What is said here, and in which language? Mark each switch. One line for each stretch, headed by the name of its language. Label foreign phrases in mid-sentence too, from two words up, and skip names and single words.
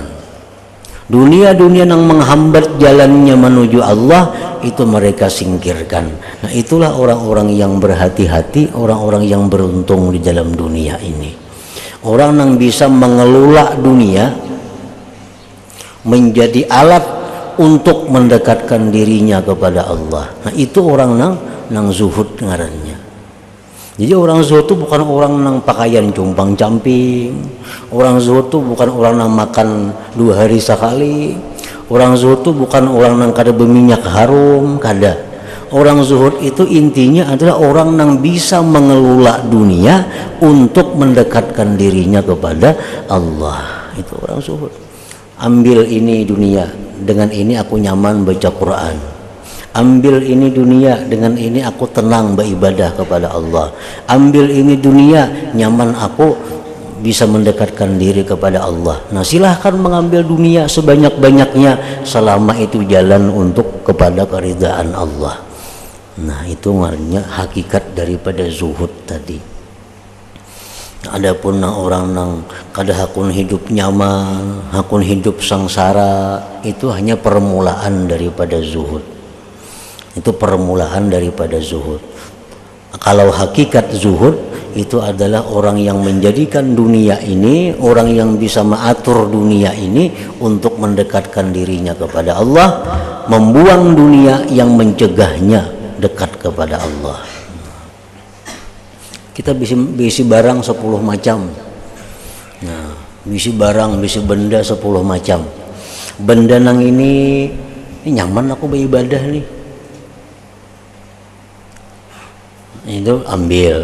Indonesian: Dunia-dunia yang menghambat jalannya menuju Allah, itu mereka singkirkan. Nah, itulah orang-orang yang berhati-hati, orang-orang yang beruntung di dalam dunia ini. Orang yang bisa mengelola dunia menjadi alat untuk mendekatkan dirinya kepada Allah. Nah, itu
Banjar: orang nang zuhud ngarannya.
Indonesian: Jadi orang zuhud itu bukan orang nang pakaian cumpang camping. Orang zuhud itu bukan orang nang makan 2 hari sekali. Orang zuhud itu bukan
Banjar: orang nang kada berminyak harum, kada.
Indonesian: Orang zuhud itu intinya adalah orang yang bisa mengelola dunia untuk mendekatkan dirinya kepada Allah. Itu orang zuhud. Ambil ini dunia, dengan ini aku nyaman baca Quran. Ambil ini dunia, dengan ini aku tenang beribadah kepada Allah. Ambil ini dunia, nyaman aku bisa mendekatkan diri kepada Allah. Nah, silahkan mengambil dunia sebanyak-banyaknya selama itu jalan untuk kepada keridhaan Allah. Nah, itu maknanya hakikat daripada zuhud tadi.
Banjar: Adapun orang nang kada hakun hidup nyaman, hakun hidup sangsara,
Indonesian: itu hanya permulaan daripada zuhud. Itu permulaan daripada zuhud. Kalau hakikat zuhud itu adalah orang yang menjadikan dunia ini, orang yang bisa mengatur dunia ini untuk mendekatkan dirinya kepada Allah, membuang dunia yang mencegahnya dekat kepada Allah.
Banjar: Kita bisi barang 10 macam. Nah, bisi barang, bisi benda 10 macam. Benda nang ini nyaman aku beribadah nih.
Indonesian: Itu ambil.